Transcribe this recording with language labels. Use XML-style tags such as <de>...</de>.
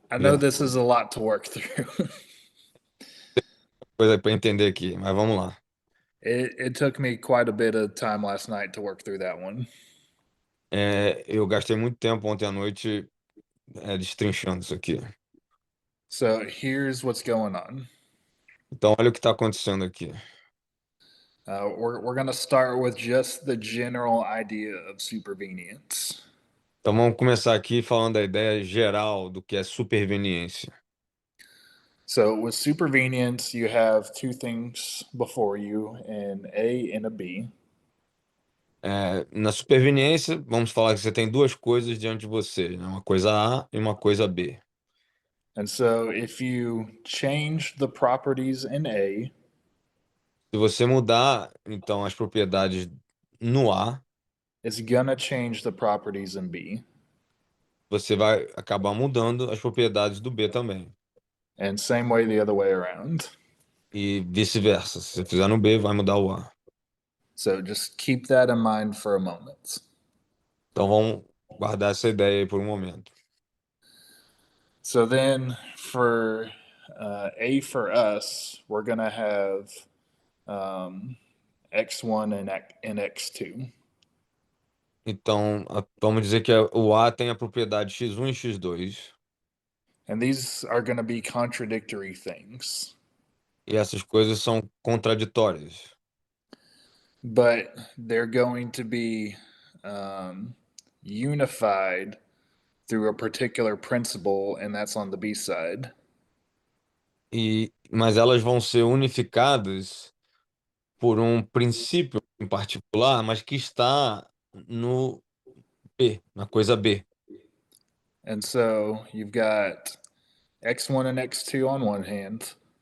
<en>I know this is a lot to work through.</en> <pt>coisa para entender aqui, mas vamos lá.</pt> <en>It took me quite a bit of time last night to work through that one.</en> <pt>Eu gastei muito tempo ontem à noite destrinchando isso aqui.</pt> <en>So here's what's going on.</en> <pt>Então, olha o que está acontecendo aqui.</pt> <en>We're going to start with just the general idea of supervenience.</en> <pt>Então, vamos começar aqui falando da ideia geral do que é superveniência.</pt> <en>So with supervenience, you have two things before you, an A and a B.</en> <pt>Na superveniência, vamos falar que você tem duas coisas diante de você, né? Uma coisa A e uma coisa B.</pt> <en>And so if you change the properties in A,</en> <pt>Se você mudar, então, as propriedades no A,</pt> <en>it's gonna change the properties in B.</en> <pt>você vai acabar mudando as propriedades do B também.</pt> <en>And same way the other way around.</en> <pt>E vice-versa. Se você fizer no B, vai mudar o A.</pt> <en>So just keep that in mind for a moment.</en> <pt>Então vamos guardar essa ideia aí por um momento.</pt> <en>So then for A for us, we're going to have X1 and X2.</en> <pt>Então, vamos dizer que o A tem a propriedade x1 e x2.</pt> <en>And these are going to be contradictory things.</en> <pt>E essas coisas são contraditórias.</pt> <en>But they're going to be unified through a particular principle, and that's on the B side.</en> <pt>Mas elas vão ser unificadas por um princípio em particular, mas que está no B, na coisa B.</pt> <en>And so you've got X1 and X2 on one hand.</en>